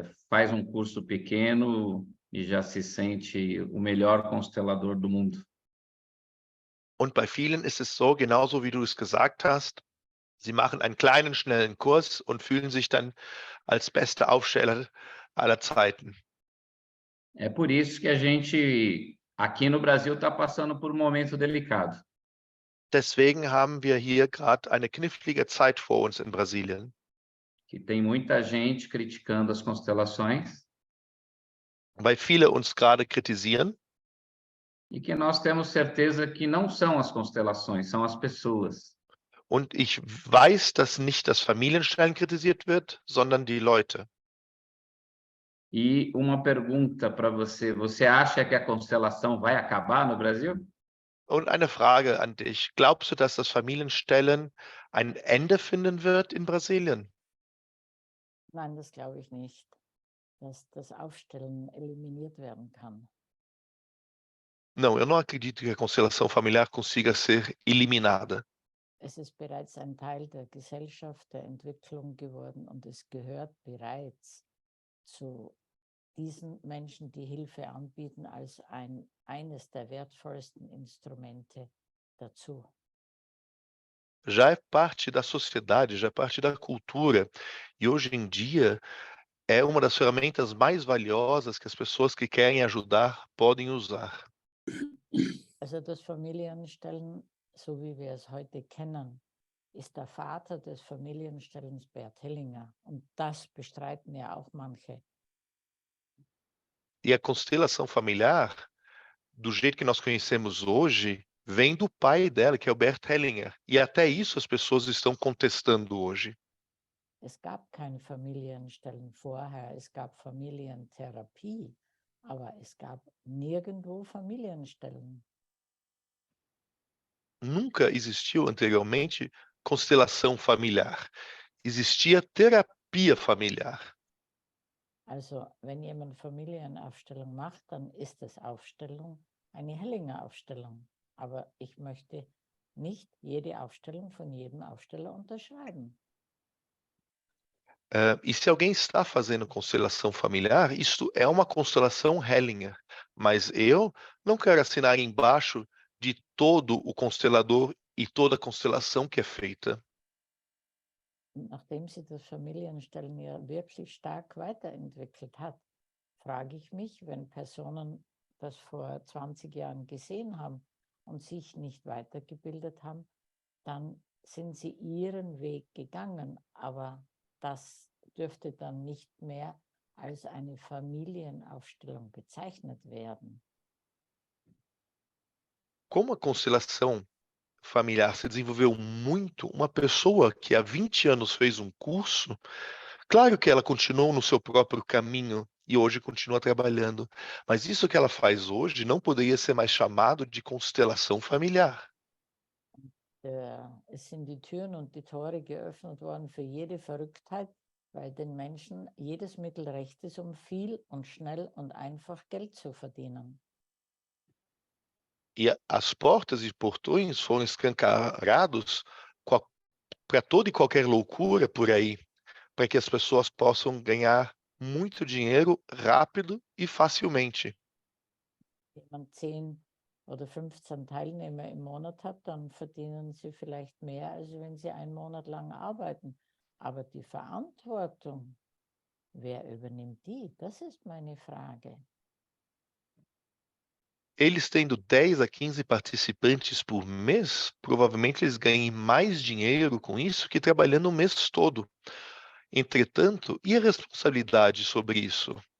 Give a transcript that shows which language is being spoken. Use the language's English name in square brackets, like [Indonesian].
[Portuguese] Faz um curso pequeno e já se sente o melhor constelador do mundo. [German] Und bei vielen ist es so, genauso wie du es gesagt hast, sie machen einen kleinen, schnellen Kurs und fühlen sich dann als beste Aufsteller aller Zeiten. [Portuguese] É por isso que a gente, aqui no Brasil, está passando por um momento delicado. [German] Deswegen haben wir hier gerade eine knifflige Zeit vor uns in Brasilien, [Portuguese] Que tem muita gente criticando as constelações [German] weil viele uns gerade kritisieren [Portuguese] e que nós temos certeza que não são as constelações, são as pessoas. [German] und ich weiß, dass nicht das Familienstellen kritisiert wird, sondern die Leute. [Portuguese] E uma pergunta para você: você acha que a constelação vai acabar no Brasil? [German] Und eine Frage an dich. Glaubst du, dass das Familienstellen ein Ende finden wird in Brasilien? Nein, das glaube ich nicht, dass das Aufstellen eliminiert werden kann. [Portuguese] Não, eu não acredito que a constelação familiar consiga ser eliminada. [German] Es ist bereits ein Teil der Gesellschaft, der Entwicklung geworden und es gehört bereits zu diesen Menschen, die Hilfe anbieten, als eines der wertvollsten Instrumente dazu. [Portuguese] Já é parte da sociedade, já é parte da cultura. E hoje em dia é uma das ferramentas mais valiosas que as pessoas que querem ajudar podem usar. [German] Also das Familienstellen, so wie wir es heute kennen, ist der Vater des Familienstellens Bert Hellinger. Und das bestreiten ja auch manche. [Portuguese] E a constelação familiar, do jeito que nós conhecemos hoje, vem do pai dela, que é o Bert Hellinger. E até isso as pessoas estão contestando hoje. [German] Es gab keine Familienstellen vorher, es gab Familientherapie, aber es gab nirgendwo Familienstellen. [Portuguese] Nunca existiu anteriormente constelação familiar. Existia terapia familiar. [German] Also wenn jemand Familienaufstellung macht, dann ist es Aufstellung, eine Hellinger-Aufstellung. Aber ich möchte nicht jede Aufstellung von jedem Aufsteller unterschreiben. [Portuguese] E se alguém está fazendo constelação familiar, isto é uma constelação Hellinger, mas eu não quero assinar embaixo de todo o constelador e toda a constelação que é feita. [German] Nachdem sich das Familienstellen ja wirklich stark weiterentwickelt hat, frage ich mich, wenn Personen das vor 20 Jahren gesehen haben und sich nicht weitergebildet haben, dann sind sie ihren Weg gegangen, aber das dürfte dann nicht mehr als eine Familienaufstellung bezeichnet werden. [Portuguese] Como a constelação familiar se desenvolveu muito, uma pessoa que há 20 anos fez um curso, claro que ela continuou no seu próprio caminho e hoje continua trabalhando, mas isso que ela faz hoje não poderia ser mais chamado de constelação familiar. [German] Es sind die Türen und die Tore geöffnet worden für jede Verrücktheit, weil den Menschen jedes Mittel recht ist, um viel und schnell und einfach Geld zu verdienen. [Portuguese] E as portas e portões foram escancarados para toda e qualquer loucura por aí, para que as pessoas possam ganhar muito dinheiro rápido e facilmente. [German] Wenn man 10 oder 15 Teilnehmer im Monat hat, dann verdienen sie vielleicht mehr, als wenn sie einen Monat lang arbeiten. Aber die Verantwortung, wer übernimmt die? Das ist meine Frage. [Portuguese] Eles tendo 10 a 15 participantes por mês, provavelmente eles ganhem mais dinheiro com isso que trabalhando o mês todo. Entretanto, e a responsabilidade sobre isso?